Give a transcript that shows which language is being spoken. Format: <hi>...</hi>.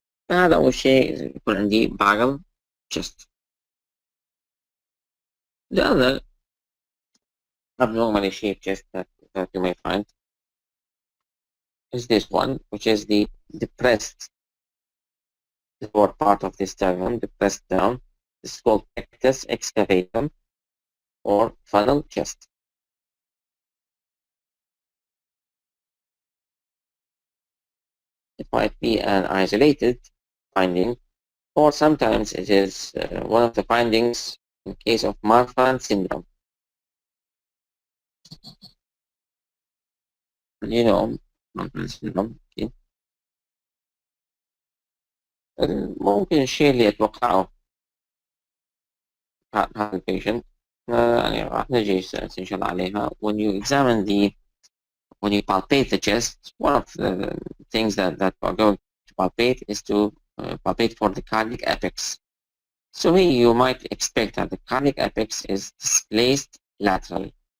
<ar>هذا أول شيء يكون عندي barrel chest.</ar> <en>The other abnormally shaped chest that you may find is this one, which is the depressed lower part of the sternum, depressed down. This is called pectus excavatum, or funnel chest. It might be an isolated finding, or sometimes it is one of the findings in case of Marfan syndrome. You know, Marfan syndrome.</en> <ar>ممكن الشيء اللي أتوقعه هذا البيشنت يعني راح نجي إن شاء الله عليها.</ar> <en>When you examine when you palpate the chest, one of the things that we're going to palpate is to palpate for the cardiac apex. So here you might expect that the cardiac apex is displaced laterally.</en>